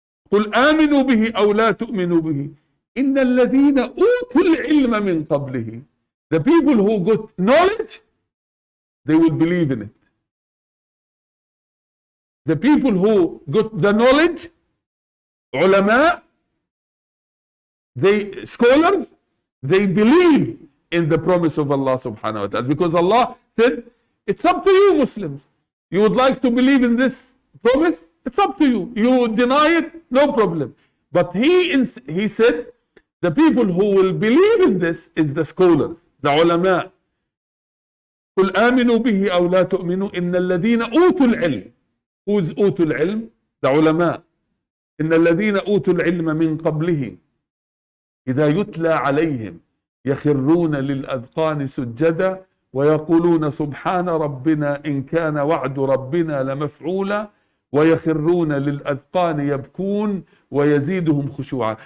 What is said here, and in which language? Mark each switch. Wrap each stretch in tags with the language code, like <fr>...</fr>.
<ar>قل آمنوا به أو لا تؤمنوا به إن الذين أوتوا العلم من قبله.</ar> <en>The people who got knowledge, they will believe in it. The people who got the knowledge, ulama, scholars, they believe in the promise of Allah subhanahu wa ta'ala. Because Allah said, it's up to you Muslims. You would like to believe in this promise? It's up to you. You deny it, no problem. But he said, the people who will believe in this is the scholars, the ulama.</en> <ar>قل آمنوا به أو لا تؤمنوا إن الذين أوتوا العلم. Who's أوتوا العلم? The علماء. إن الذين أوتوا العلم من قبله إذا يتلى عليهم يخرون للأذقان سجدا ويقولون سبحان ربنا إن كان وعد ربنا لمفعولا ويخرون للأذقان يبكون ويزيدهم خشوعا.</ar>